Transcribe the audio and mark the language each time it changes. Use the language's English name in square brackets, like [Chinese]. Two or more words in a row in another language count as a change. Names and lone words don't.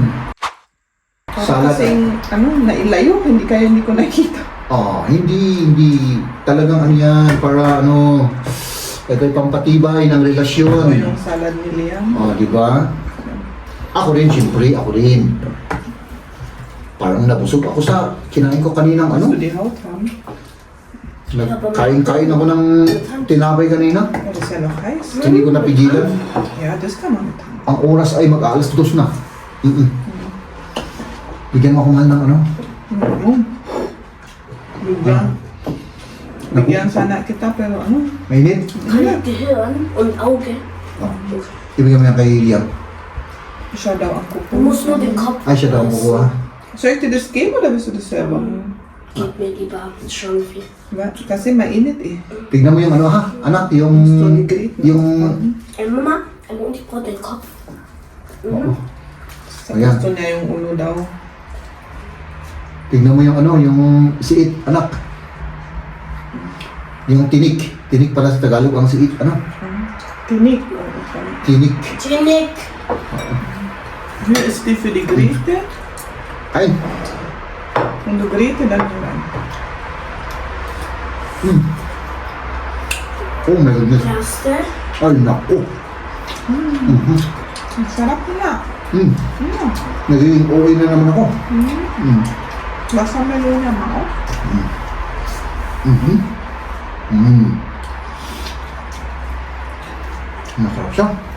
[Filipino] Para kasing, nailayo, hindi ko nakita. Hindi talagang ano yan, para ano, ito'y pampatibay ng O relasyon. yung salad ni Liam. Di ba? Ako rin, siyempre, ako rin. Parang nabusog ako sa kinain ko kaninang ano. [German] So, die Haut haben. [Filipino] Nagkain-kain ako ng tinapay kanina. [German] Oh, das ist ja noch heiß. [Filipino] Hindi ko napigilan. [German] Ja, das kann man mit haben. [Filipino] Ang oras ay mag-alas 2 na. Bigyan mo ako mahal ng ano. Bigyan sana kita, pero ano? Mainit. [German] Gehirn und Auge. [Filipino] Ibigyan mo yan kay Liam. Siya daw ang [German] Du [Filipino] kuko. [German] musst nur den Kopf [Filipino] Ay, siya daw ang kukuha. [German] Soll ich dir das geben oder willst du das selber? Gib mir lieber, ist schon viel. [Filipino] Kasi mainit eh. Tignan mo yung ano ha, anak, yung... Yung... [German] Mama, und ich brauche den Kopf. [Filipino] Oo. Sa Ayan. gusto niya yung ulo daw. Tignan mo yung ano, yung siit, anak. Yung tinik. Tinik pala sa Tagalog ang siit, ano? Tinik. Tinik. Tinik. [German] Hier ist die für die Grete. [Filipino] Ay, [German] Und du Grete dann rein. [English] oh my goodness. [German] Erste. [Filipino] Ay, naku. Ang sarap na. Nagiging okay na naman ako. Lasa melon niya, mao. Masarap siya.